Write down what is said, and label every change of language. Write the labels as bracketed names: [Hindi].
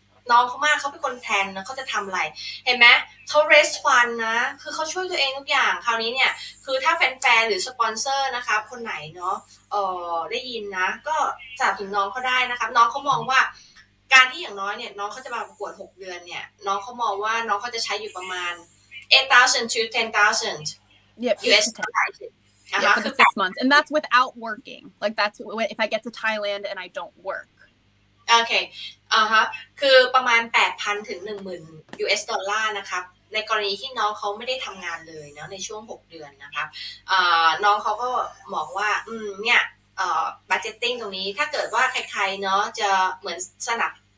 [Thai] น้องเขามากเขาเป็นคนแพลนนะเขาจะทำอะไรเห็นไหมเขา raise fund นะคือเขาช่วยตัวเองทุกอย่างคราวนี้เนี่ยคือถ้าแฟนๆหรือสปอนเซอร์นะคะคนไหนเนาะได้ยินนะก็สนับสนุนน้องเขาได้นะคะน้องเขามองว่าการที่อย่างน้อยเนี่ยน้องเขาจะมาประกวด6 เดือนเนี่ยน้องเขามองว่าน้องเขาจะใช้อยู่ประมาณ 8,000 to 10,000 [English] Yep, US to 10. dollars Yeah, for the 6 months. And that's without working. Like that's if I get to Thailand and I don't work. [Thai] โอเคคือประมาณ 8,000 ถึง 10,000 US ดอลลาร์นะครับในกรณีที่น้องเขาไม่ได้ทำงานเลยเนาะในช่วง6 เดือนนะครับน้องเขาก็บอกว่าเนี่ยbudgeting ตรงนี้ถ้าเกิดว่าใครๆเนาะจะเหมือนสนับ